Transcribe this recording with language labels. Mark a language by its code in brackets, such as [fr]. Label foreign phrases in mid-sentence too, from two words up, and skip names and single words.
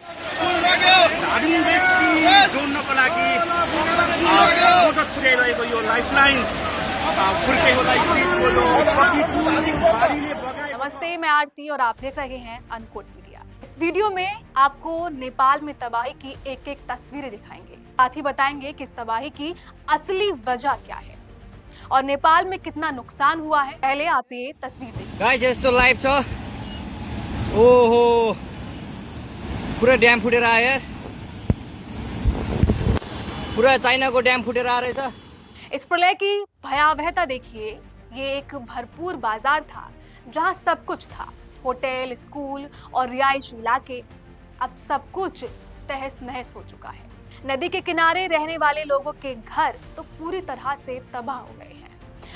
[hi] नमस्ते, मैं आरती और आप देख रहे हैं अनकोट मीडिया। इस वीडियो में आपको नेपाल में तबाही की एक एक तस्वीरें दिखाएंगे। साथ ही बताएंगे कि इस तबाही की असली वजह क्या है और नेपाल में कितना नुकसान हुआ है। पहले आप ये तस्वीर देखिए। [ne] गाइस, यस्तो लाइभ छ। ओहो, पुरा ड्याम फुटेर आयो यार। पुरा चाइनाको ड्याम फुटेर आ रहेछ। [hi] इस प्रलय की भयावहता देखिए। ये एक भरपूर बाजार था जहां सब कुछ था, होटल, स्कूल और रिहायशी इलाके। अब सब कुछ तहस नहस हो चुका है। नदी के किनारे रहने वाले लोगों के घर तो पूरी तरह से तबाह हो गए हैं।